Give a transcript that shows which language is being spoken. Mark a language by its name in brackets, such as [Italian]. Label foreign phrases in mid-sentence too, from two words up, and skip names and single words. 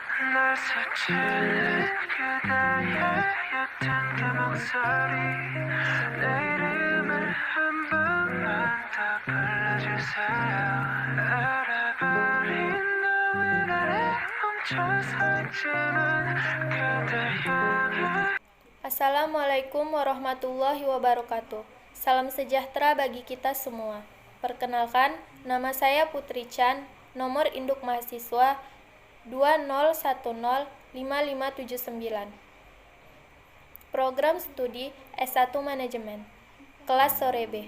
[Korean] 날 스치는 그대의 옅은 그 목소리 내 이름을 한 번만 더 불러주세요 알아버린 너의 나를 멈춰서 있지만 그대 향해 [Arabic] السلام عليكم ورحمة الله وبركاته. [Indonesian] Salam sejahtera bagi kita semua. Perkenalkan, nama saya Putri Chan, nomor induk mahasiswa 20105579. Program studi S1 Manajemen, kelas sore B.